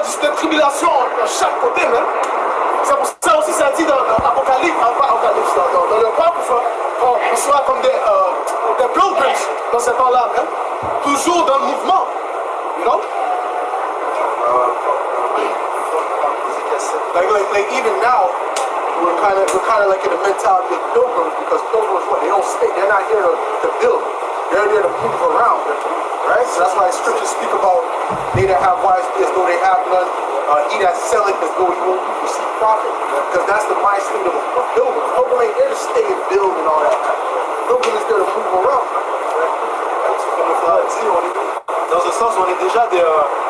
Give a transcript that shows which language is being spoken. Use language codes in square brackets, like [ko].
[fr] Des tribulations de chaque côté, même. C'est pour ça aussi, ça dit dans l'Apocalypse, dans le peuple, qu'on soit comme des pilgrims dans ce temps-là, même. Toujours dans le mouvement, you know? [en] Like even now, we're kind of like in the mentality of pilgrims, because pilgrims, what, they don't stay, they're not here to build, they're there to move around, right? So that's why scriptures speak about they that have wives as though they have none, he that selleth as though he won't receive profit, because that's the mind state of a pilgrim. Pilgrim ain't there to stay and build and all that. Pilgrim is there to move around. [fr] Comme le frère a dit, dans un sens, on est déjà des pèlerins.